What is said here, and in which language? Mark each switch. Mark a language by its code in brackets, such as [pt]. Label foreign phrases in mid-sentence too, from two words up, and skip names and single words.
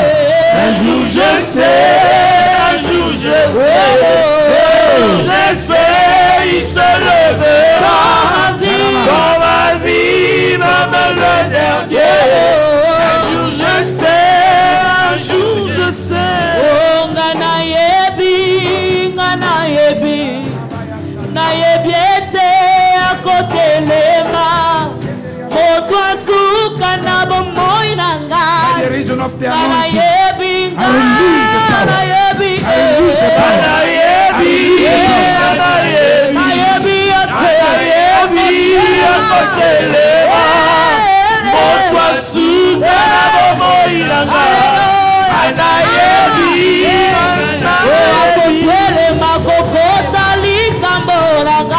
[fr] Un jour je sais, un jour je sais, je sais, il se lèvera dans ma vie, même le dernier. Un jour je sais, un jour je sais. Oh, [ln] ngana yebi, nayebi ete akotelema. Motwa suka na bomoi nanga. [en] The reason of the [ln] Ngana [en] anointing. [ln] yebi, [en] I release the power. [ln] ngana yebi, [en] I release the power. [ln] nayebi ete. Akotelema. Motwa suka na bomoi nanga. Akotelema kokota likambo nanga.